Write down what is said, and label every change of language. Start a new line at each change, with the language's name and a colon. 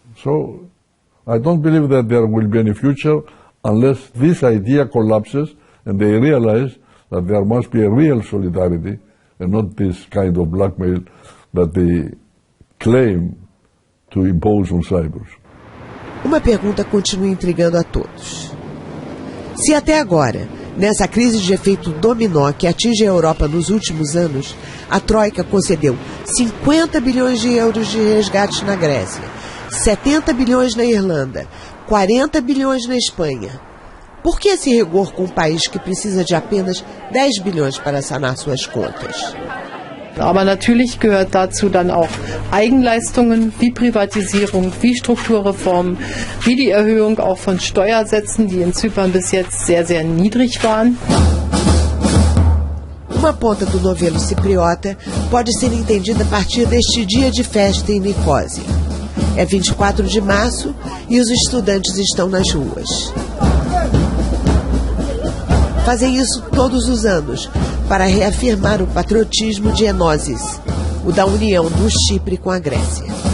English: So I don't believe that there will be any future unless this idea collapses and they realize that there must be a real solidarity and not this kind of blackmail that they claim to impose on Cyprus.
Portuguese: Uma pergunta continua intrigando a todos. Se até agora, nessa crise de efeito dominó que atinge a Europa nos últimos anos, a Troika concedeu 50 bilhões de euros de resgate na Grécia, 70 bilhões na Irlanda, 40 bilhões na Espanha, por que esse rigor com um país que precisa de apenas 10 bilhões para sanar suas contas?
German: Aber natürlich gehört dazu dann auch Eigenleistungen wie Privatisierung, wie Strukturreformen, wie die Erhöhung auch von Steuersätzen, die in Zypern bis jetzt sehr, sehr niedrig waren.
Portuguese: Uma ponta do novelo cipriota pode ser entendida a partir deste dia de festa em Nicósia. É 24 de março e os estudantes estão nas ruas. Fazem isso todos os anos para reafirmar o patriotismo de Enosis, o da união do Chipre com a Grécia.